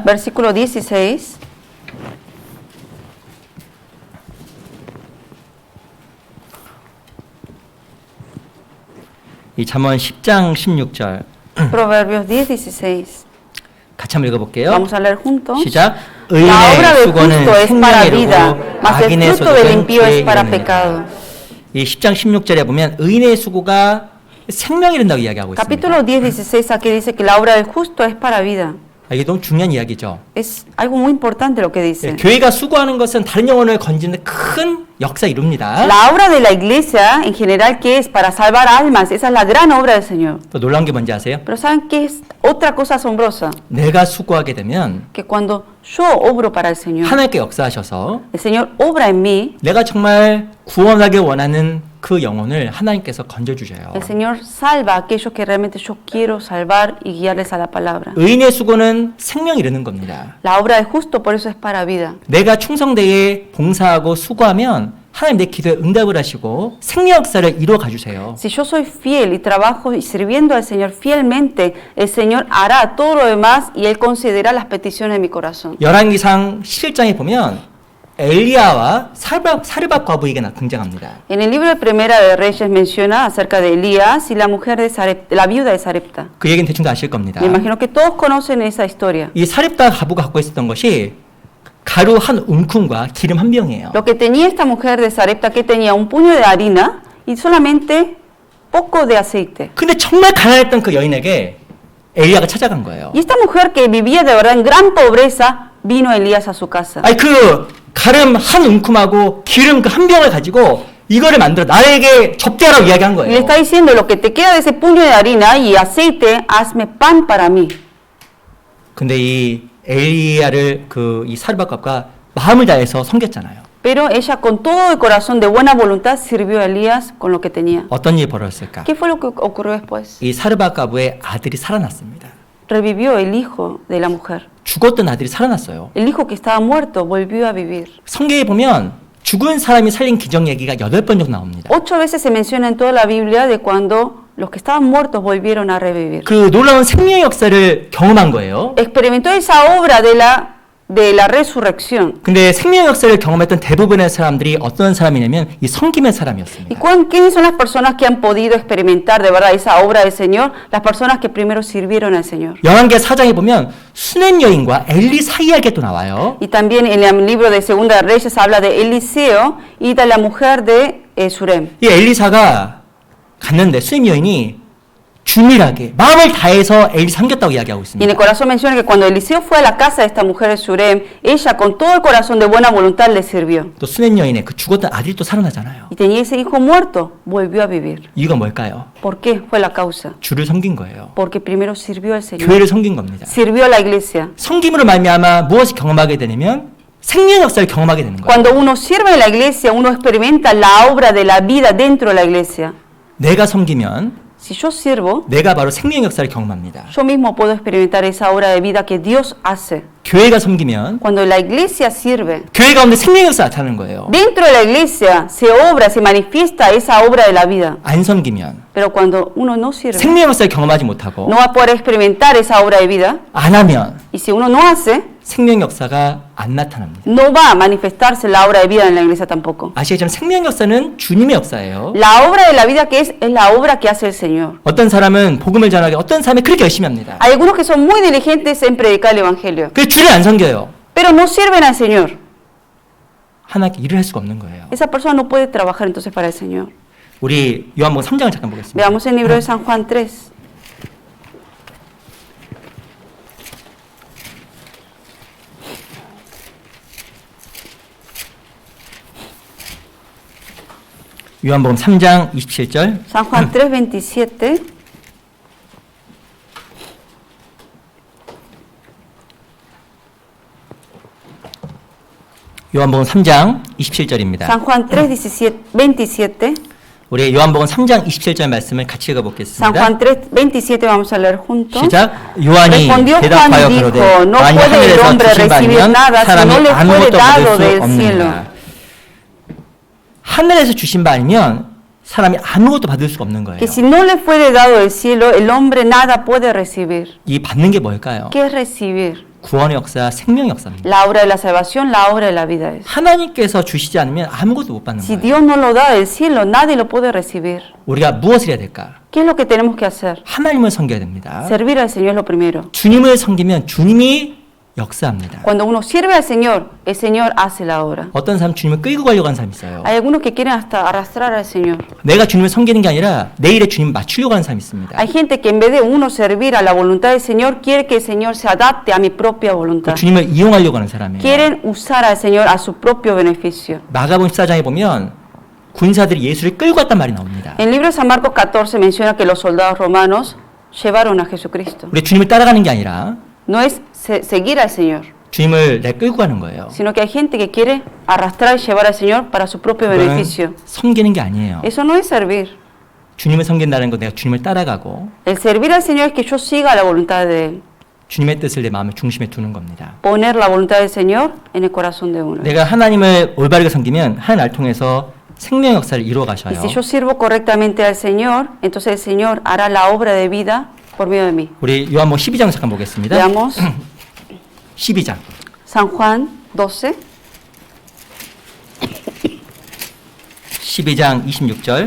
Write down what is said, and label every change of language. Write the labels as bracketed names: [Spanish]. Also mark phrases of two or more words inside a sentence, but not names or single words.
[Spanish] versículo 16. [Korean] 이 잠언 10장 16절 [Spanish] Proverbios 10, 16. [Korean] 같이 한번 읽어볼게요. [Spanish] Vamos a leer juntos. [Korean] 시작. [Spanish] La obra [Korean] 의인의 [Spanish] del [Korean] 수고는 [Spanish] justo es para [Korean] 생명의 [Spanish] vida, [Korean] 이루고 [Spanish] mas el [Korean] 악인의 [Spanish] fruto del [Korean] 소득은 [Spanish] impío es [Korean] 죄의 [Spanish] para [Korean] 이름이니라. [Spanish] pecado. [Korean] 이 10장 16절에 보면 의인의 수고가 생명이 된다고 이야기하고 있습니다. [Spanish] Capítulo 10, 16, aquí dice que la obra del justo es para vida. [Korean] 이게 너무 중요한 이야기죠. [Spanish] Es algo muy importante lo que dice. [Korean] 교회가 수고하는 것은 다른 영혼을 건지는 큰 역사 이룹니다. [Spanish] La obra de la iglesia en general, ¿qué es? Para salvar almas. Esa es la gran obra del Señor. [Korean] 또 놀라운 게 뭔지 아세요? [Spanish] Pero ¿saben qué es otra cosa asombrosa? [Korean] 내가 수고하게 되면 [Spanish] Que cuando yo obro para el Señor, [Korean] 하나님께 역사하셔서 [Spanish] el Señor obra en mí, [Korean] 내가 정말 구원하길 원하는 그 영혼을 하나님께서 건져주셔요. [Spanish] el Señor salva a aquellos que realmente yo quiero salvar y guiarles a la palabra. [Korean] 의인의 수고는 생명 이루는 겁니다. [Spanish] La obra del justo por eso es para vida. [Korean] 내가 충성되게 봉사하고 수고하면 하나님 내 기도에 응답을 하시고 생명 역사를 이루어 가주세요. [Spanish] Si yo soy fiel y trabajo y sirviendo al Señor fielmente, el Señor hará todo lo demás y Él concederá las peticiones de mi corazón. [Korean] 열왕기상 11장에 보면 엘리야와 사르밧 과부에게 등장합니다. [Spanish] En el libro de Primera de Reyes menciona acerca de Elías y la mujer de la viuda de Sarepta. [Korean] 그 얘기는 대충 다 아실 겁니다. [Spanish] Me imagino que todos conocen esa historia. [Korean] 이 사렙다 과부가 갖고 있었던 것이 가루 한 움큼과 기름 한 병이에요. [Spanish] Lo que tenía esta mujer de Sarepta, que tenía un puño de harina y solamente poco de aceite. [Korean] 근데 정말 가난했던 그 여인에게 엘리야가 찾아간 거예요. [Spanish] Y esta mujer que vivía de verdad en gran pobreza, vino Elías a su casa. [Korean] 아니 그 가름 한 움큼하고 기름 그 한 병을 가지고 이거를 만들어 나에게 접대하라고 이야기한 [Spanish] Y le [Korean] 거예요. [Spanish] está diciendo, lo que te queda de ese puño de harina y aceite, hazme pan para mí. [Korean] 근데 이 엘리야를 그 이 사르밧과 마음을 다해서 섬겼잖아요. [Spanish] Pero ella con todo el corazón de buena voluntad sirvió a Elías con lo que tenía. [Korean] 어떤 일이 벌어졌을까? [Spanish] ¿Qué fue lo que ocurrió después? [Korean] 이 사르밧과부의 아들이 살아났습니다. [Spanish] Revivió el hijo de la mujer. [Korean] 죽었던 아들이 살아났어요. [Spanish] El hijo que estaba muerto volvió a vivir. [Korean] 성경에 보면 죽은 사람이 살린 기적 얘기가 8번 정도 나옵니다. [Spanish] 8 veces se menciona en toda la Biblia de cuando los que estaban muertos volvieron a revivir. [Korean] 그 놀라운 생명의 역사를 경험한 거예요. [Spanish] Experimentó esa obra de la resurrección. [Korean] 근데 생명의 역사를 경험했던 대부분의 사람들이 어떤 사람이냐면 이 섬김의 [Spanish] ¿Y [Korean] 사람이었습니다. [Spanish] quiénes son las personas que han podido experimentar de verdad esa obra del Señor? Las personas que primero sirvieron al Señor. [Korean] 열왕기 4장에 보면 수넴 여인과 엘리 사이에게 또 나와요. [Spanish] Y también en el libro de Segunda de Reyes habla de Eliseo y de la mujer de Surem. [Korean] 이 엘리사가 갔는데 수넴 여인이 주밀하게 마음을 다해서 엘리 섬겼다고 이야기하고 [Spanish] Y en [Korean] 있습니다. [Spanish] el corazón menciona que cuando Eliseo fue a la casa de esta mujer de Surem, ella con todo el corazón de buena voluntad le sirvió. [Korean] 또 수넴 여인의 그 죽었던 아들이 또 살아나잖아요. [Spanish] Y tenía ese hijo muerto, volvió a vivir. [Korean] 이유가 뭘까요? [Spanish] ¿Por qué fue la causa? [Korean] 주를 섬긴 거예요. [Spanish] Porque primero sirvió al Señor, [Korean] 교회를 섬긴 겁니다. [Spanish] sirvió a la iglesia. [Korean] 섬김으로 말미암아 무엇이 경험하게 되냐면 생명 역사를 경험하게 되는 거예요. [Spanish] Cuando uno sirve en la iglesia, uno experimenta la obra de la vida dentro de la iglesia. [Korean] 내가 섬기면 [Spanish] Si yo sirvo, [Korean] 내가 바로 생명 역사를 경험합니다. [Spanish] yo mismo puedo experimentar esa obra de vida que Dios hace. [Korean] 교회가 섬기면 [Spanish] Cuando la iglesia sirve, [Korean] 교회 가운데 생명 역사 나타나는 거예요. [Spanish] dentro de la iglesia se obra, se manifiesta esa obra de la vida. [Korean] 안 섬기면 [Spanish] Pero cuando uno no sirve, [Korean] 생명 역사를 경험하지 못하고 [Spanish] no va a poder experimentar esa obra de vida. [Korean] 안 하면 [Spanish] Y si uno no hace, [Korean] 생명 역사가 안 나타납니다. [Spanish] no va a manifestarse la obra de vida en la iglesia tampoco. [Korean] 아시겠지만 생명 역사는 주님의 역사예요. [Spanish] La obra de la vida que es la obra que hace el Señor. [Korean] 어떤 사람은 복음을 전하기 어떤 사람이 그렇게 열심히 합니다. [Spanish] Hay algunos que son muy diligentes en predicar el Evangelio, [Korean] 그 주를 안 섬겨요. [Spanish] pero no sirven al Señor. [Korean] 하나님께 일을 할 수가 없는 거예요. [Spanish] Esa persona no puede trabajar entonces para el Señor. [Korean] 우리 요한복음 3장을 잠깐 보겠습니다. [Spanish] Veamos el libro de San Juan 3. [Korean] 요한복음 3장 27절. [Spanish] San Juan 3, 27. [Korean] 요한복음 3장 27절입니다. [Spanish] San Juan 3, 27. [Korean] 우리 요한복음 3장 27절 말씀을 같이 [Spanish] San [Korean] 읽어보겠습니다. [Spanish] Juan 3, 27 vamos a leer juntos. [Korean] 시작. 요한이 [Spanish] Respondió [Korean] 대답하여 [Spanish] Juan y [Korean] 그러되 [Spanish] dijo, no [Korean] 만일 [Spanish] puede el [Korean] 하늘에서 [Spanish] hombre [Korean] 주신 바 [Spanish] recibir [Korean] 아니면 [Spanish] nada si [Korean] 사람이 [Spanish] no le fuere [Korean] 아무것도 [Spanish] dado [Korean] 받을 [Spanish] del [Korean] 수 [Spanish] cielo. [Korean] 없느니라. 하늘에서 주신 바 아니면 사람이 아무것도 받을 수가 없는 거예요. [Spanish] Que si no le fuere dado del cielo, el hombre nada puede recibir. [Korean] 이 받는 게 뭘까요? [Spanish] ¿Qué es recibir? [Korean] 구원의 역사, 생명 역사입니다. [Spanish] La obra de la salvación, la obra de la vida es. [Korean] 하나님께서 주시지 않으면 아무것도 못 받는 [Spanish] Si [Korean] 거예요. [Spanish] Dios no lo da del cielo, nadie lo puede recibir. [Korean] 우리가 무엇을 해야 될까? [Spanish] ¿Qué es lo que tenemos que hacer? [Korean] 하나님을 섬겨야 됩니다. [Spanish] Servir al Señor es lo primero. [Korean] 주님을 섬기면 주님이 역사합니다. [Spanish] Cuando uno sirve al Señor, el Señor hace la obra. [Korean] 어떤 사람 주님을 끌고 가려고 하는 사람이 있어요. [Spanish] Hay algunos que quieren hasta arrastrar al Señor. [Korean] 내가 주님을 섬기는 게 아니라 내일에 주님을 맞추려고 하는 사람이 있습니다. [Spanish] Hay gente que en vez de uno servir a la voluntad del Señor, quiere que el Señor se adapte a mi propia [Korean] 그 [Spanish] voluntad. [Korean] 주님을 이용하려고 하는 사람이에요. [Spanish] Quieren usar al Señor a su propio beneficio. [Korean] 마가복음 14장에 보면 군사들이 예수를 끌고 갔단 말이 나옵니다. [Spanish] En el libro de San Marcos 14 menciona que los soldados romanos llevaron a Jesucristo. [Korean] 우리 주님을 따라가는 게 아니라 [Spanish] No es seguir al Señor, [Korean] 주님을 내 끌고 가는 거예요. [Spanish] sino que hay gente que quiere arrastrar y llevar al Señor para su propio [Korean] 그거는 [Spanish] beneficio. [Korean] 섬기는 게 아니에요. [Spanish] Eso no es servir. [Korean] 주님을 섬긴다는 건 내가 주님을 따라가고 [Spanish] El servir al Señor es que yo siga la voluntad de Él. [Korean] 주님의 뜻을 내 마음의 중심에 두는 겁니다. [Spanish] Poner la voluntad del Señor en el corazón de uno. [Korean] 내가 하나님을 올바르게 섬기면 하나님 나를 통해서 생명 역사를 이루어 [Spanish] Y [Korean] 가셔요. [Spanish] si yo sirvo correctamente al Señor, entonces el Señor hará la obra de vida por medio de mí. [Korean] 우리 요한복음 12장 잠깐 보겠습니다. [Spanish] Veamos [Korean] 12장. [Spanish] San Juan 12. [Korean] 12장 26절.